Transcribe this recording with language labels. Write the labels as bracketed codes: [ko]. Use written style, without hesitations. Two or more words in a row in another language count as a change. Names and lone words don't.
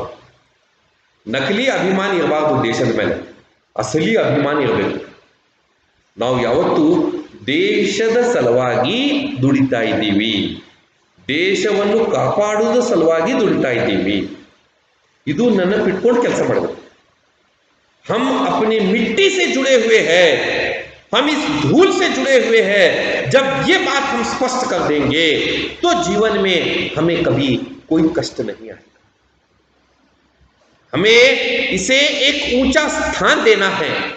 [kn] ನಕಲಿ ಅಭಿಮಾನ ಇರಬಾರ್ದು ದೇಶದ ಮೇಲೆ, ಅಸಲಿ ಅಭಿಮಾನ ಇರಬೇಕು. ನಾವು ಯಾವತ್ತೂ ದೇಶದ ಸಲುವಾಗಿ ದುಡಿತಾ ಇದ್ದೀವಿ, ದೇಶವನ್ನು ಕಾಪಾಡುವುದು ಸಲುವಾಗಿ ದುಡಿತಾ ಇದ್ದೀವಿ. ಇದು ನೆನಪಿಟ್ಕೊಂಡು ಕೆಲಸ ಮಾಡಬೇಕು. [hi] हम अपनी मिट्टी से जुड़े हुए हैं, हम इस धूल से जुड़े हुए हैं. जब ये बात हम स्पष्ट कर देंगे तो जीवन में हमें कभी कोई कष्ट नहीं आएगा. हमें इसे एक ऊंचा स्थान देना है.